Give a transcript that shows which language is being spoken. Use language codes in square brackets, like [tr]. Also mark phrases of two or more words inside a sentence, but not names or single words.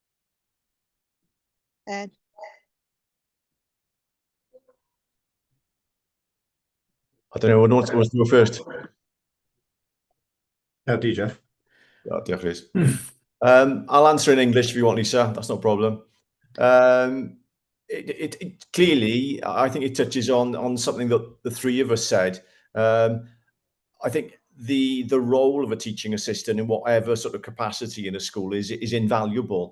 [en] Ed. I don't know, who wants to go first? Jeff. Oh, diolch, Rhys. I'll answer in English if you want, Lisa. That's no problem. It clearly, I think it touches on something that the three of us said. I think the role of a teaching assistant in whatever sort of capacity in a school is invaluable.